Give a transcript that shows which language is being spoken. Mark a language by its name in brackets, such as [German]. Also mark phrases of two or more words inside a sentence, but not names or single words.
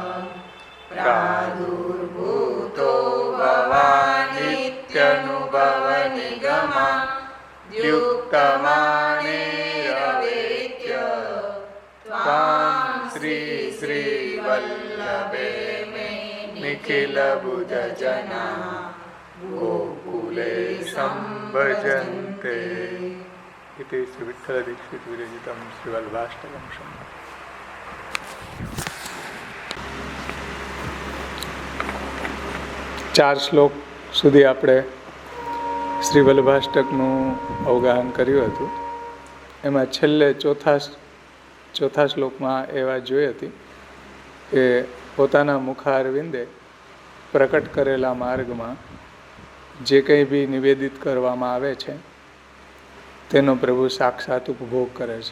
[Sanskrit] प्रादुर्भूतो भवानित्यनुभवनिगमा द्युक्तमानेरवेत्य त्वां श्रीवल्लभे मे निखिलबुधजना गोकुले सम्भजन्ते इति श्री विठ्ठलदीक्षित विरचितं श्रीवल्लभाष्टकं शम्भो। [Gujarati] ચાર શ્લોક સુધી આપણે શ્રી વલ્લભાષ્ટકનું અવગાહન કર્યું હતું. એમાં છેલ્લે ચોથા શ્લોકમાં એ વાત જોઈ હતી કે પોતાના મુખારવિંદે પ્રકટ કરેલા માર્ગમાં જે કંઈ બી નિવેદિત કરવામાં આવે છે તેનો પ્રભુ સાક્ષાત ઉપભોગ કરે છે.